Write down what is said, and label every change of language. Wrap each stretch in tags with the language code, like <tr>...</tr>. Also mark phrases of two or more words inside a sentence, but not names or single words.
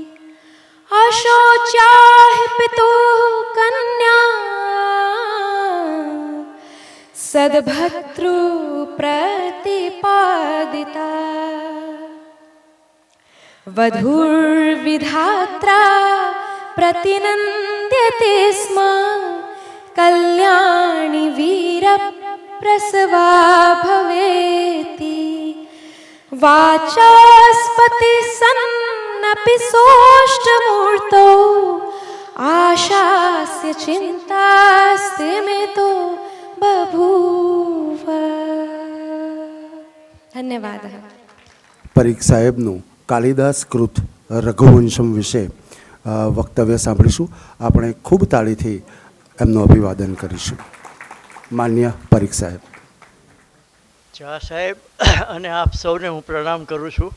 <sa>અશોચ્યા હિ પિતુઃ કન્યા સદ્ભર્તૃ પ્રતિપાદિતા વધૂર્વિધાત્રા પ્રતિનંદ્યતે સ્મ કલ્યાણી વીર પ્રસવા ભવેતિ વાચાસ્પતિ સન્નપિ સોષ્ટમૂર્તો आशास्य चिन्तास्ते मे तो बभूव. धन्यवादः.</sa> <gu>પરીખ સાહેબનું કાલિદાસ કૃત રઘુવંશમ વિશે વક્તવ્ય સાંભળીશું. આપણે ખૂબ તાળીથી એમનું અભિવાદન કરીશું. માન્ય પરીખ સાહેબ. ઝા સાહેબ અને આપ સૌને હું પ્રણામ કરું છું.</gu>